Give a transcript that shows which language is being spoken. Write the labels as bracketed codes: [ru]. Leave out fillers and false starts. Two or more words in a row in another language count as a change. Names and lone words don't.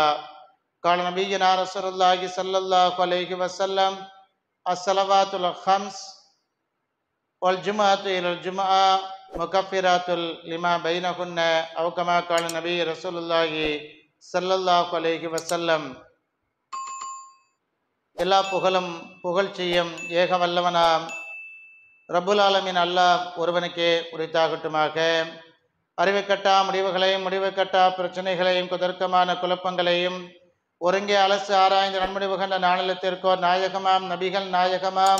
[ar] قال نبينا رسول الله صلى الله عليه وسلم: الصلوات الخمس والجمعة إلى الجمعة مكفرات لما بينهن أو كما قال النبي رسول الله صلى الله عليه وسلم. [ta] எல்லா புகழும் புகழ்ச்சியும் ஏக வல்லவனாம் [ar] رب العالمين [ta] அல்லாஹ் ஒருவனுக்கே உரித்தாகட்டுமாக. அறிவுக்கட்டா முடிவுகளையும், முடிவுக்கட்டா பிரச்சனைகளையும், குதர்க்கமான குழப்பங்களையும் ஒருங்கே அலசு ஆராய்ந்து நன்முடிவுகண்ட நாணயத்திற்கோர் நாயகமாம் நபிகள் நாயகமாம்